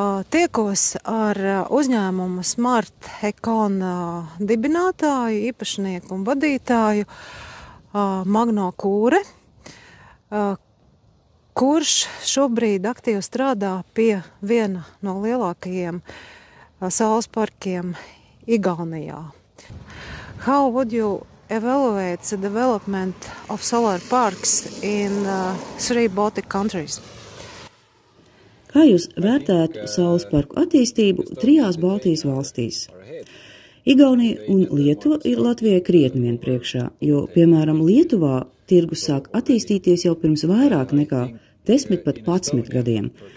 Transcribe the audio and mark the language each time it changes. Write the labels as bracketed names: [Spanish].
[Latvian] Tiekos ar uzņēmumu Smart Econ dibinātāju, īpašnieku un vadītāju Magno Kūre, kurš šobrīd aktīvi strādā pie viena no lielākajiem saules parkiem Igaunijā. [English] How would you evaluate the development of solar parks in three Baltic countries? [Latvian] Kā jūs vērtētu saules parku attīstību trijās Baltijas valstīs? Igaunija un Lietuva ir Latvijai krietni vien priekšā, jo, piemēram, Lietuvā tirgus sāk attīstīties jau pirms vairāk nekā 10 pat 11 gadiem.